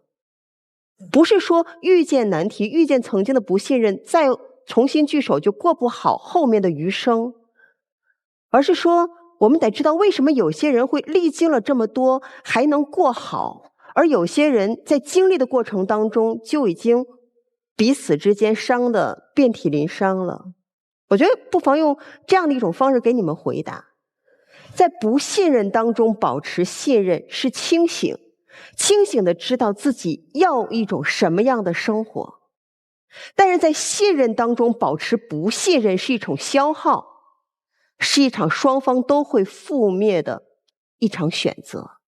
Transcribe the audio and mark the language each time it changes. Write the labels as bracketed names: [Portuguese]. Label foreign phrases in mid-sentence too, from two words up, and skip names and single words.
[Chinese] 不是說遇見難題，遇見曾經的不信任，再重新聚首就過不好後面的餘生，而是說我們得知道為什麼有些人會歷經了這麼多還能過好，而有些人在經歷的過程當中就已經彼此之間傷得遍體鱗傷了。我覺得不妨用這樣的一種方式給你們回答。在不信任當中保持信任是清醒，清醒的知道自己要一種什麼樣的生活。但是在信任當中保持不信任是一种消耗，是一场双方都会覆滅的一場選擇。